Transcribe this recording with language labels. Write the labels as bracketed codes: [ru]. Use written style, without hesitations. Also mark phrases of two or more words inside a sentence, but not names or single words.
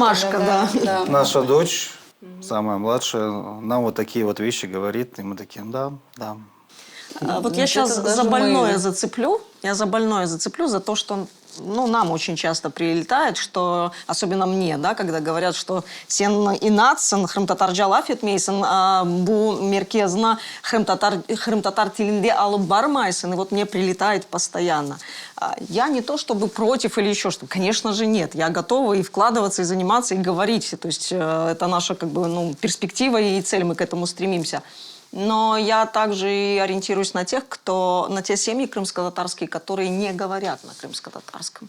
[ru] ромашка, да. наша дочь, самая младшая, нам вот такие вот вещи говорит, и мы такие, да. Вот я сейчас даже за больное мы. зацеплю. Я за больное зацеплю за то, что нам очень часто прилетает, что, особенно мне, да, когда говорят, что [crh] сен инатсен, хрым-татар афет мейсен, бу меркезна хрым-татар тилинде алып бармайсен, [ru] и вот мне прилетает постоянно. Я не то чтобы против или еще что-то, конечно же нет. Я готова и вкладываться, и заниматься, и говорить. То есть это наша как бы, перспектива и цель, мы к этому стремимся. Но я также и ориентируюсь на тех, на те семьи крымско-татарские, которые не говорят на крымско-татарском.